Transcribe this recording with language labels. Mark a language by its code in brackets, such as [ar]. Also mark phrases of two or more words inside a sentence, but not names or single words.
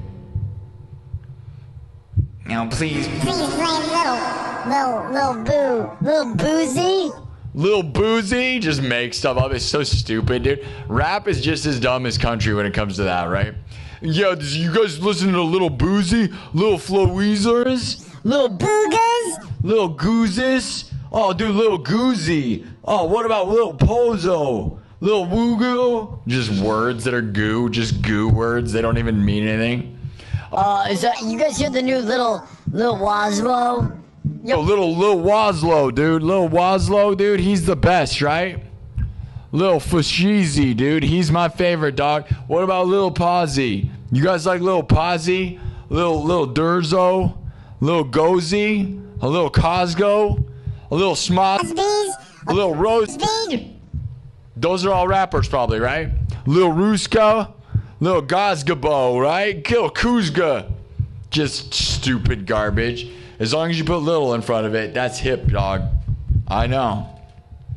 [en] Now, please. Please blame Little Boozy. Lil Boozy just makes stuff up. It's so stupid, dude. Rap is just as dumb as country when it comes to that, right? Yeah, you guys listen to Lil Boozy? Lil Floweezers? Little Boogers. Lil Goozes? Oh, dude, Lil Goozy. Oh, what about Lil Pozo? Lil Woogo? Just words that are goo, just goo words. They don't even mean anything. Is that you guys hear the new Lil Waslow? Yo, Lil Waslow, dude. Lil Waslow, dude, he's the best, right? Lil Fashizi, dude, he's my favorite, dog. What about Lil Posy? You guys like Lil Posy? Lil Durzo? Lil Gozy? A Lil Cosgo? A Lil Smot? A Lil Rose? Those are all rappers probably, right? Lil Ruska? Lil Gazgabo, right? Kill Kuzga. Just stupid garbage. As long as you put little in front of it, that's hip, dog.